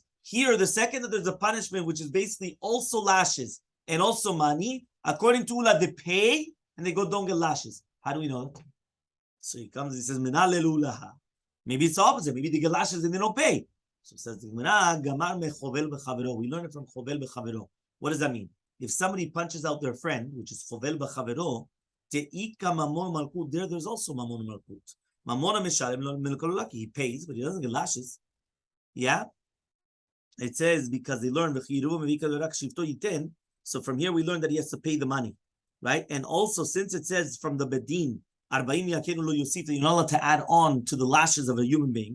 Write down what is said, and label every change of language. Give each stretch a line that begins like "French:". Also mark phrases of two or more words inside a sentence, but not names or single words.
English: Here, the second that there's a punishment, which is basically also lashes and also money, according to Ula, they pay and they go, don't get lashes. How do we know that? So he comes and he says, maybe it's the opposite. Maybe they get lashes and they don't pay. So it says, we learn it from
Hebrew: חובל בחבירו.
English: What does that mean? If somebody punches out their friend, which is
Hebrew: חובל בחבירו,
Aramaic: דאיכא ממון מלקות,
English: there's also
Hebrew: ממון מלקות.
Aramaic: ממונא משלם מילקא לא לקי.
English: He pays, but he doesn't get lashes. Yeah? It says because they learn, so from here we learn that he has to pay the money, right? And also since it says from the bedin, you're not allowed to add on to the lashes of a human being.